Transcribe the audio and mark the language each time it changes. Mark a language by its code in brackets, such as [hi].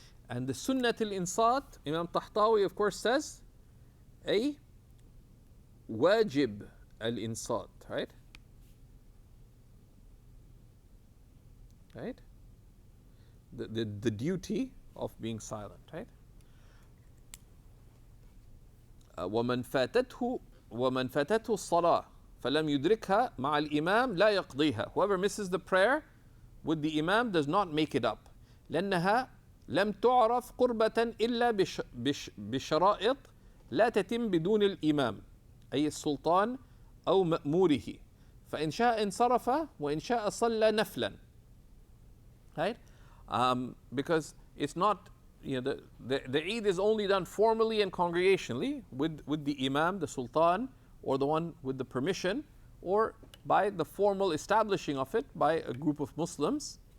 [en] And the Sunnat al-Insat, Imam Tahtawi of course says, a wajib al-Insat, right? Right? The duty of being silent, right? [ar] ومن فاتته الصلاة فلم يدركها مع الإمام لا يقضيها. [en] Whoever misses the prayer with the Imam does not make it up. [ar] لأنها لم تعرف قربة إلا بشرائط لا تتم بدون الإمام أي السلطان أو مأموره فإن شاء انصرف وإن شاء صلى نفلا. [en] Right? Because it's not, the Eid is only done formally and congregationally with the Imam, the Sultan, or the one with the permission, or by the formal establishing of it by a group of Muslims.